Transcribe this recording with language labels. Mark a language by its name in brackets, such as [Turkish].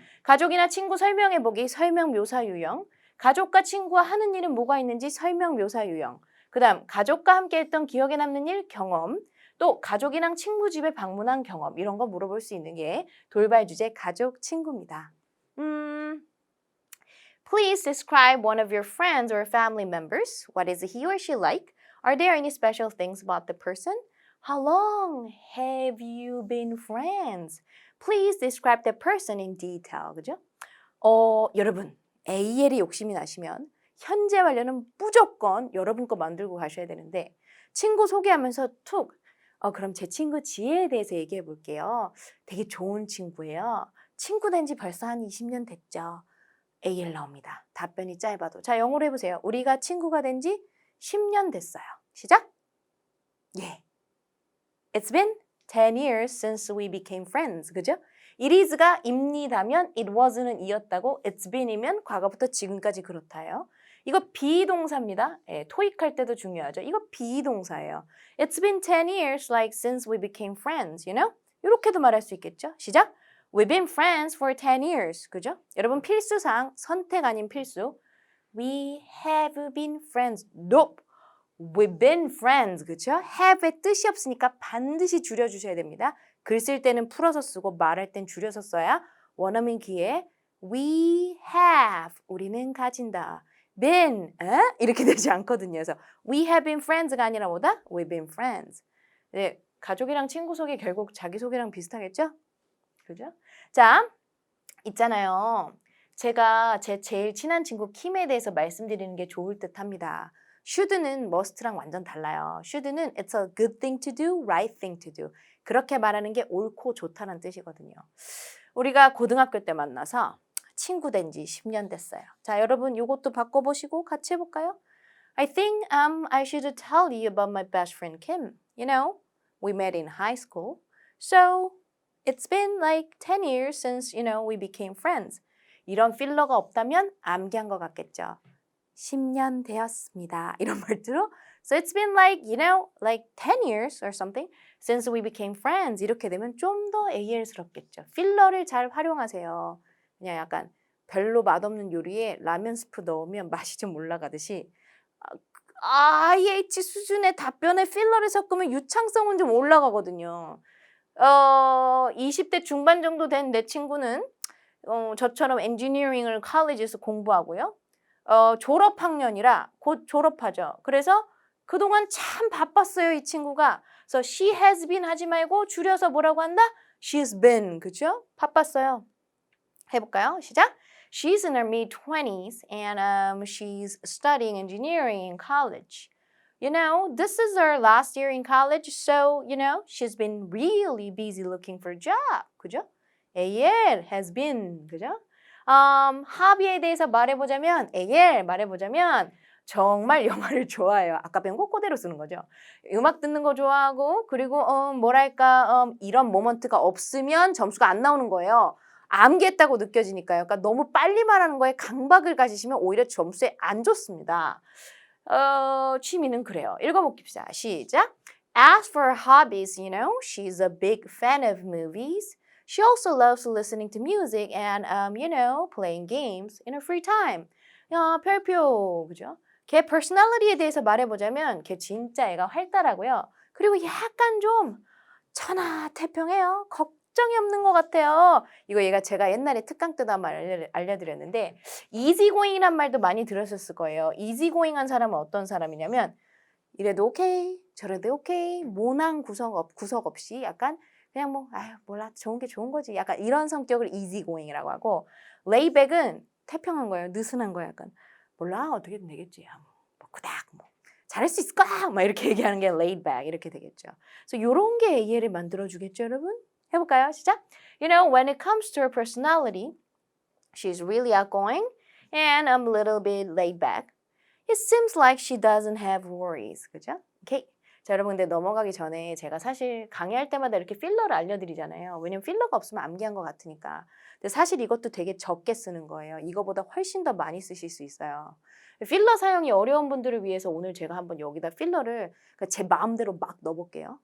[Korean] 가족이나 친구 설명해보기, 설명 묘사 유형. 가족과 친구와 하는 일은 뭐가 있는지 설명 묘사 유형. 그 다음 가족과 함께 했던 기억에 남는 일 경험. 또 가족이랑 친구 집에 방문한 경험. 이런 거 물어볼 수 있는 게 돌발 주제 가족 친구입니다. [English] Please describe one of your friends or family members. What is he or she like? Are there any special things about the person? How long have you been friends? Please describe the person in detail. [Korean] 그죠? 여러분, AL이 욕심이 나시면 현재 완료는 무조건 여러분 거 만들고 가셔야 되는데 친구 소개하면서 툭 그럼 제 친구 지혜에 대해서 얘기해 볼게요. 되게 좋은 친구예요. 친구 된 지 벌써 한 20년 됐죠. AL 나옵니다. 답변이 짧아도. 자, 영어로 해보세요. 우리가 친구가 된 지 10년 됐어요. 시작! 예. [English] It's been 10 years since we became friends. [Korean] 그죠? It is가 입니다면 it was는 이었다고 it's been이면 과거부터 지금까지 그렇다요. 이거 비동사입니다. 예, 토익 할 때도 중요하죠. 이거 비동사예요. [English] It's been 10 years like since we became friends, you know? [Korean] 이렇게도 말할 수 있겠죠? 시작! [English] We've been friends for 10 years. [Korean] 그죠? 여러분 필수사항 선택 아닌 필수. [English] We have been friends. Nope. We've been friends. [Korean] 그죠? have의 뜻이 없으니까 반드시 줄여주셔야 됩니다. 글 쓸 때는 풀어서 쓰고 말할 땐 줄여서 써야 원어민 기에 we have 우리는 가진다. been 이렇게 되지 않거든요. 그래서 [English] we have been friends [Korean] 가 아니라 뭐다? [English] We've been friends. [Korean] 네, 가족이랑 친구 소개 결국 자기소개랑 비슷하겠죠? 그죠? 자, 있잖아요. 제가 제 제일 친한 친구 킴에 대해서 말씀드리는 게 좋을 듯 합니다. should는 must랑 완전 달라요. [English] should는 it's a good thing to do, right thing to do. [Korean] 그렇게 말하는 게 옳고 좋다는 뜻이거든요. 우리가 고등학교 때 만나서 친구 된 지 10년 됐어요. 자, 여러분 이것도 바꿔보시고 같이 해볼까요? [English] I think I should tell you about my best friend Kim. You know, we met in high school. So, it's been like 10 years since, you know, we became friends. [Korean] 이런 필러가 없다면 암기한 것 같겠죠. 10년 되었습니다. 이런 말투로 [English] So it's been like, you know, like 10 years or something since we became friends. [Korean] 이렇게 되면 좀 더 AL스럽겠죠. 필러를 잘 활용하세요. 그냥 약간 별로 맛없는 요리에 라면 스프 넣으면 맛이 좀 올라가듯이 IH 수준의 답변에 필러를 섞으면 유창성은 좀 올라가거든요. 20대 중반 정도 된 내 친구는 저처럼 엔지니어링을 컬리지에서 공부하고요. 졸업학년이라 곧 졸업하죠. 그래서 그동안 참 바빴어요, 이 친구가. 그래서 she has been 하지 말고 줄여서 뭐라고 한다? [English] She's been, [Korean] 그죠? 바빴어요. 해볼까요? 시작! [English] She's in her mid-20s and she's studying engineering in college. You know, this is her last year in college, so, you know, she's been really busy looking for a job. [Korean] 그죠? [English] AL has been, [Korean] 그죠? 하비에 대해서 말해보자면, AL 말해보자면, 정말 영화를 좋아해요. 아까 배운 거 그대로 쓰는 거죠. 음악 듣는 거 좋아하고, 그리고, 뭐랄까, 이런 모먼트가 없으면 점수가 안 나오는 거예요. 암기했다고 느껴지니까요. 그러니까 너무 빨리 말하는 거에 강박을 가지시면 오히려 점수에 안 좋습니다. 취미는 그래요. 읽어볼게요. 시작. [English] As for her hobbies, you know, she's a big fan of movies. She also loves listening to music and, you know, playing games in her free time. [Korean] 야, 별표, 그죠? 걔 퍼스널리티에 대해서 말해보자면 걔 진짜 애가 활달하고요. 그리고 약간 좀 천하태평해요. 걱정이 없는 것 같아요. 이거 얘가 제가 옛날에 특강 때도 한번 알려드렸는데 이지고잉이란 말도 많이 들으셨을 거예요. 이지고잉한 사람은 어떤 사람이냐면 이래도 오케이, 저래도 오케이, 모난 구석 없이 약간 그냥 뭐 아유 몰라 좋은 게 좋은 거지. 약간 이런 성격을 이지고잉이라고 하고 레이백은 태평한 거예요. 느슨한 거예요. 약간 몰라 어떻게든 되겠지. 뭐 그닥 뭐 잘할 수 있을 거야. 막 이렇게 얘기하는 게 laid back 이렇게 되겠죠. 그래서 이런 게 AL을 만들어주겠죠, 여러분? 해볼까요? 시작. [English] You know, when it comes to her personality, she's really outgoing and I'm a little bit laid back. It seems like she doesn't have worries. [Korean] 그죠? 오케이. 자, 여러분 근데 넘어가기 전에 제가 사실 강의할 때마다 이렇게 필러를 알려드리잖아요. 왜냐면 필러가 없으면 암기한 것 같으니까. 근데 사실 이것도 되게 적게 쓰는 거예요. 이거보다 훨씬 더 많이 쓰실 수 있어요. 필러 사용이 어려운 분들을 위해서 오늘 제가 한번 여기다 필러를 제 마음대로 막 넣어볼게요.